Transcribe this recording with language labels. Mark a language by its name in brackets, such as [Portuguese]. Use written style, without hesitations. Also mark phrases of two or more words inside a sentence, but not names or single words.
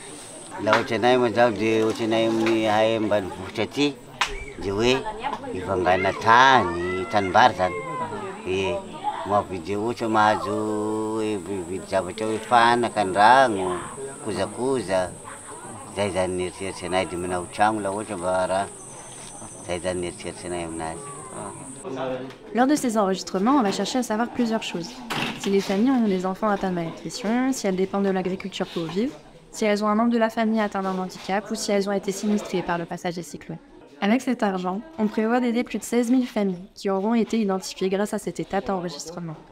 [Malagasy] La ohatranay moa zao dia ohatranay amin'ny hay ambanivohitra aty dia hoe ivangana tanimbary zany. Mahavidy ohatra mahazo vidy zavatra hoe fanaka, andragno, kozakoza. Zay zany nieritseritsy anay dia manao tragno la ohatra mba raha. Zay zany nieritseritsy anay aminazy. [French] Lors de ces enregistrements, on va chercher à savoir plusieurs choses. Si les familles ont des enfants atteints de malnutrition, si elles dépendent de l'agriculture pour vivre, si elles ont un membre de la famille atteint d'un handicap ou si elles ont été sinistrées par le passage des cyclones. Avec cet argent, on prévoit d'aider plus de 16 000 familles qui auront été identifiées grâce à cette étape d'enregistrement.